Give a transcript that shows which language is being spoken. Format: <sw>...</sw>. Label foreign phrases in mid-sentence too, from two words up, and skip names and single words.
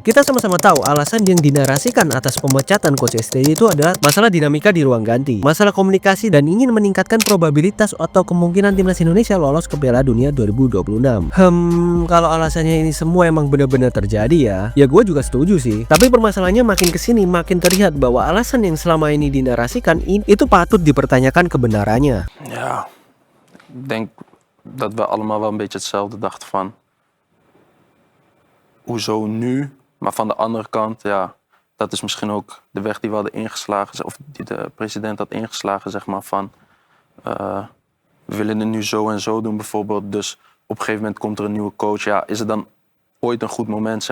<id>Kita sama-sama tahu alasan yang dinarasikan atas pemecatan Coach STY itu adalah masalah dinamika di ruang ganti, masalah komunikasi, dan ingin meningkatkan probabilitas atau kemungkinan timnas Indonesia lolos ke Piala Dunia 2026. Kalau alasannya ini semua emang benar-benar terjadi ya gue juga setuju sih. Tapi permasalahannya makin kesini makin terlihat bahwa alasan yang selama ini dinarasikan itu patut dipertanyakan kebenarannya.</id> <nl>Ja, ik denk dat we allemaal wel een beetje hetzelfde dachten van hoezo nu, maar van de andere kant ja, dat is misschien ook de weg die we hadden ingeslagen, of die de president had ingeslagen, zeg maar van we willen het nu zo en zo doen bijvoorbeeld, dus op een gegeven moment komt er een nieuwe coach, ja, is het dan ooit een goed moment?</nl>